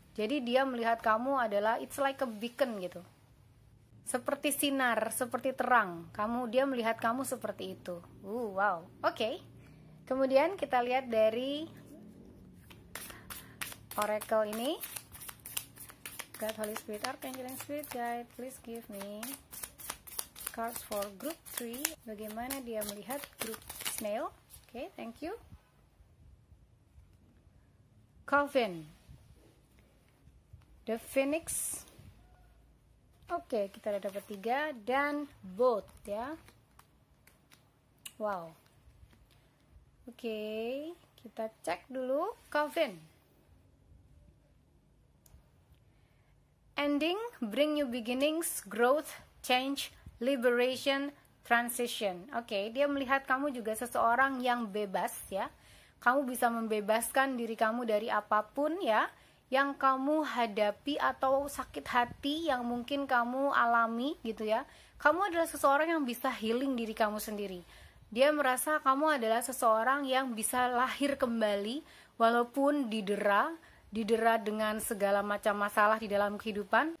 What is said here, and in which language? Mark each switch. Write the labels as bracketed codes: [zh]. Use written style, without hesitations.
[id] Jadi dia melihat kamu adalah [en] it's like a beacon [id] gitu, seperti sinar, seperti terang. Dia melihat kamu seperti itu. Wow, oke. Kemudian kita lihat dari oracle ini. [en] God, Holy Spirit, Archangel, and Spirit Guide, please give me cards for group 3. [id] Bagaimana dia melihat group snail? [en] Okay, thank you. Coven, the Phoenix. [id] Oke, kita udah dapat 3, dan boat ya. Wow. Oke, kita cek dulu Coven. [en] Ending, bring new beginnings, growth, change, liberation, transition. [id] Oke, dia melihat kamu juga seseorang yang bebas ya. Kamu bisa membebaskan diri kamu dari apapun ya yang kamu hadapi atau sakit hati yang mungkin kamu alami gitu ya. Kamu adalah seseorang yang bisa healing diri kamu sendiri. Dia merasa kamu adalah seseorang yang bisa lahir kembali walaupun didera dengan segala macam masalah di dalam kehidupan.